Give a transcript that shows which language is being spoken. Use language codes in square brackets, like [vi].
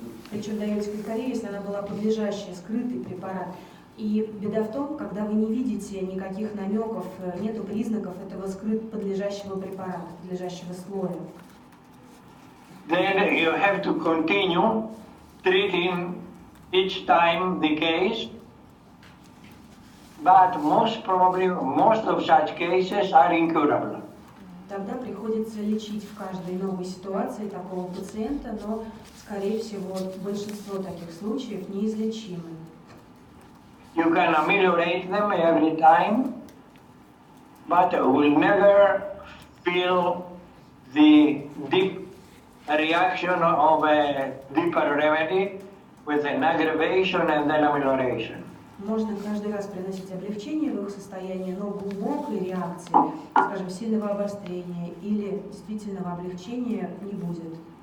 [ru] Причем даете калькарею, если она была подлежащая, скрытый препарат. И беда в том, когда вы не видите никаких намеков, нету признаков этого подлежащего препарата, подлежащего слоя. [en] Then you have to continue treating each time the case, but most of such cases are incurable. [ru] Тогда приходится лечить в каждой новой ситуации такого пациента, но, скорее всего, большинство таких случаев неизлечимы. [en] You can ameliorate them every time, but will never feel the deep reaction of a deeper remedy with an aggravation and then amelioration. [ru] Можно каждый раз приносить облегчение в их состоянии, но глубокой реакции, скажем, сильного обострения или действительного облегчения не будет.